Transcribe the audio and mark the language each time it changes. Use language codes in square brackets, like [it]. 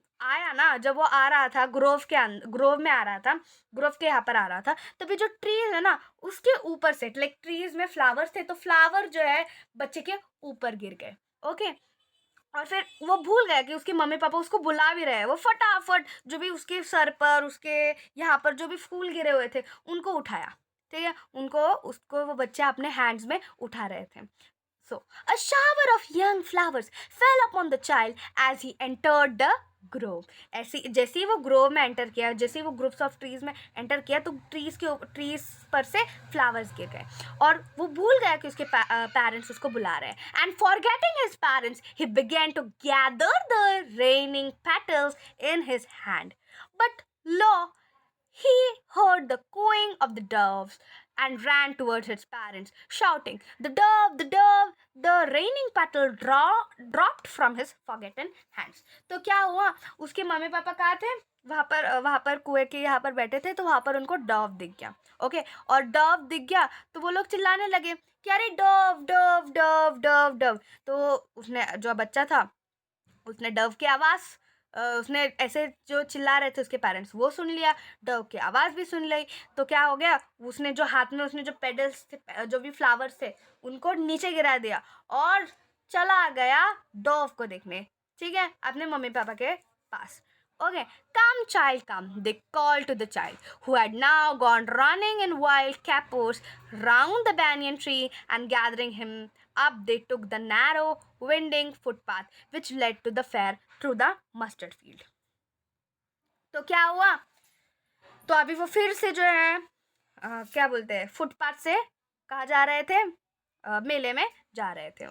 [hi] आया ना, जब वो आ रहा था ग्रोव में आ रहा था, ग्रोव के यहाँ पर आ रहा था, तभी जो ट्रीज है ना उसके ऊपर से, लाइक ट्रीज में फ्लावर्स थे तो फ्लावर जो है बच्चे के ऊपर गिर गए। ओके, और फिर वो भूल गया कि उसके मम्मी पापा उसको बुला भी रहे हैं। वो फटाफट जो भी उसके सर पर, उसके यहाँ पर जो भी फूल गिरे हुए थे उनको उठाया, ठीक है, उनको उसको वो बच्चे अपने हैंड्स में उठा रहे थे। [en] So, a shower of young flowers fell upon the child as he entered the grove. [hi] ऐसी जैसे ही वो ग्रोव में एंटर किया, जैसे ही वो ग्रुप्स ऑफ ट्रीज में एंटर किया, तो ट्रीज पर से फ्लावर्स गिर गए और वो भूल गया कि उसके पेरेंट्स उसको बुला रहे हैं। [en] And forgetting his parents he began to gather the raining petals in his hand, but lo, he heard the cooing of the doves and ran towards his parents, shouting, "The dove, the dove!" The raining petal dropped from his forgotten hands. [hi] तो क्या हुआ, उसके mummy papa कहाँ थे, वहाँ पर कुएं के यहाँ पर बैठे थे, तो वहाँ पर उनको डव दिख गया। ओके, और डव दिख गया तो वो लोग चिल्लाने लगे कि अरे Dove Dove Dove Dove Dove. तो उसने, जो बच्चा था, उसने डव की आवाज़, उसने ऐसे जो चिल्ला रहे थे उसके पेरेंट्स, वो सुन लिया, डव की आवाज़ भी सुन ली। तो क्या हो गया, उसने जो हाथ में उसने जो पेडल्स थे, जो भी फ्लावर्स थे, उनको नीचे गिरा दिया और चला गया डव को देखने, ठीक है, अपने मम्मी पापा के पास। [en] Okay, come child, come, they called to the child, who had now gone running in wild capers round the banyan tree, and gathering him up, they took the narrow, winding footpath which led to the fair through the mustard field. [hi] तो क्या हुआ, तो अभी वो फिर से जो है क्या बोलते हैं, फुटपाथ से कहाँ जा रहे थे, मेले में जा रहे थे।